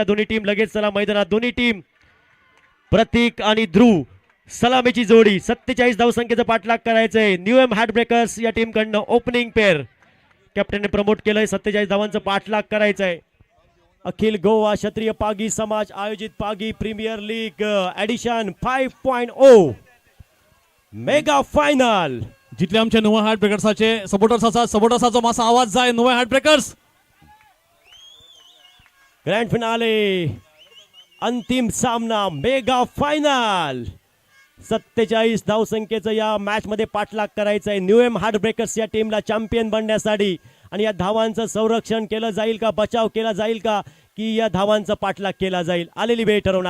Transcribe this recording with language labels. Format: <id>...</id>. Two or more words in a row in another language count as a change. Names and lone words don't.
<mr>दोन्ही टीम लगेच चला मैदानात। दोन्ही टीम प्रतीक आणि ध्रुव सलामीची जोडी, 47 धावसंख्येचा पाठलाग करायचा आहे। न्यूएम हार्डब्रेकर्स या टीम कडनं</mr> <en>opening pair</en> <mr>कॅप्टनने प्रमोट केलंय, 47 धावांचा पाठलाग करायचा आहे। अखिल गोवा क्षत्रिय पागी समाज आयोजित पागी प्रीमियर लीग एडिशन 5.0 मेगा फायनल,</mr> <kok>जितले आमचे नुवा हार्ट ब्रेकर्साचे सपोर्टर्स आसात, सपोर्टर्साचो मातसो आवाज जाय। नुवा हार्ट ब्रेकर्स</kok> <en>grand finale,</en> <mr>अंतिम सामना,</mr> <en>mega final.</en> <mr>47 धावसंख्येचं या मॅच मध्ये पाठलाग करायचं आहे न्यूएम हार्डब्रेकर्स या टीमला चॅम्पियन बनण्यासाठी। आणि या धावांचं संरक्षण केलं जाईल का, बचाव केला जाईल का, की या धावांचा पाठलाग केला जाईल, आलेली वेळ ठरवणार।</mr>